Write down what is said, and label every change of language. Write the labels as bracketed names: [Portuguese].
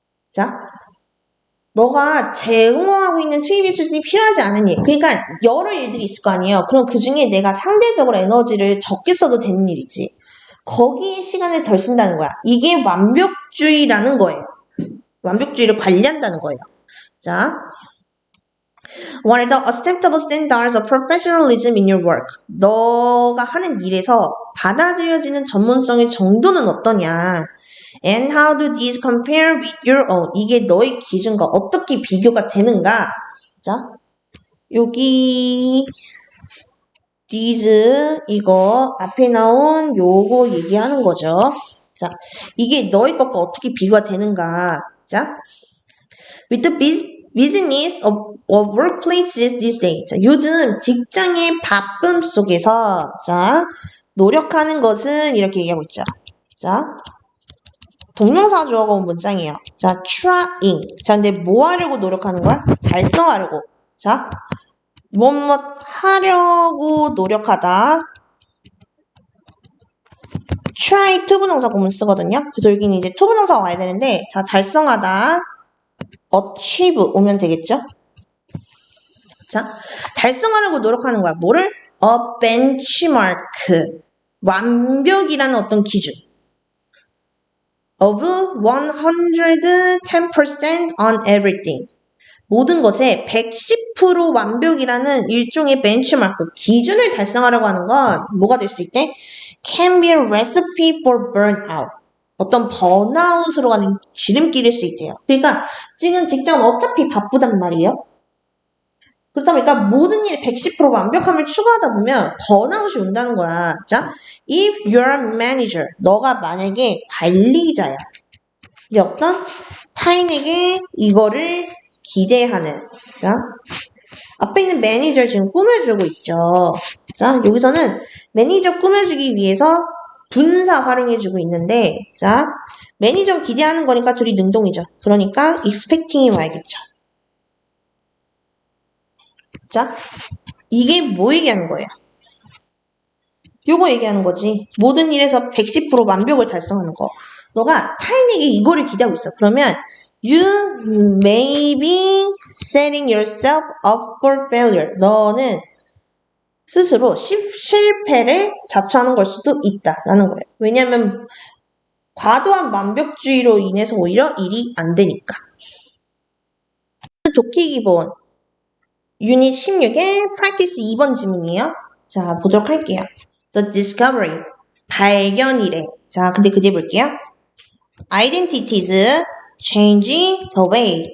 [Korean] 자, 너가 제공하고 있는 투입의 수준이 필요하지 않은 일. 그러니까 여러 일들이 있을 거 아니에요. 그럼 그 중에 내가 상대적으로 에너지를 적게 써도 되는 일이지. 거기에 시간을 덜 쓴다는 거야. 이게 완벽주의라는 거예요. 완벽주의를 관리한다는 거예요. [English] 자, What are the acceptable standards of professionalism in your work? [Korean] 너가 하는 일에서 받아들여지는 전문성의 정도는 어떠냐? [English] And how do these compare with your own? [Korean] 이게 너의 기준과 어떻게 비교가 되는가? 자, 여기 these 이거 앞에 나온 요거 얘기하는 거죠. 자, 이게 너의 것과 어떻게 비교가 되는가? [English] 자, with the business of workplaces these days. [Korean] 자, 요즘 직장의 바쁨 속에서 자, 노력하는 것은 이렇게 얘기하고 있죠. 자, 동명사 주어가 온 문장이에요. [English] 자, trying. [Korean] 자, 근데 뭐 하려고 노력하는 거야? 달성하려고. 자, 무엇 하려고 노력하다. try 투부동사 구문 쓰거든요. 그래서 여기는 이제 투부동사가 와야 되는데, 자, 달성하다. achieve 오면 되겠죠? 자, 달성하려고 노력하는 거야. 뭐를? A benchmark. 완벽이라는 어떤 기준. [English] of 110% on everything. [Korean] 모든 것에 110% 완벽이라는 일종의 벤치마크, 기준을 달성하려고 하는 건 뭐가 될 수 있대? [English] Can be a recipe for burnout. [Korean] 어떤 번아웃으로 가는 지름길일 수 있대요. 그러니까 지금 직장은 어차피 바쁘단 말이에요. 그렇다 보니까 모든 일에 110% 완벽함을 추구하다 보면 번아웃이 온다는 거야. [English] 자, if you're a manager, [Korean] 너가 만약에 관리자야. 이제 어떤 타인에게 이거를 기대하는. 자, 앞에 있는 매니저 지금 꾸며주고 있죠. 자, 여기서는 매니저 꾸며주기 위해서 분사 활용해주고 있는데, 자, 매니저 기대하는 거니까 둘이 능동이죠. 그러니까 expecting이 와야겠죠. 자, 이게 뭐 얘기하는 거예요? 요거 얘기하는 거지. 모든 일에서 110% 완벽을 달성하는 거. 너가 타인에게 이거를 기대하고 있어. [English] 그러면 you may be setting yourself up for failure. [Korean] 너는 스스로 실패를 자처하는 걸 수도 있다라는 거예요. 왜냐하면 과도한 완벽주의로 인해서 오히려 일이 안 되니까. 독해 기본 유닛 16의 practice 2번 지문이에요. 자, 보도록 할게요. [English] The discovery, 발견이래. [Korean] 자, 근데 그 뒤에 볼게요. [English] Identities, change the way.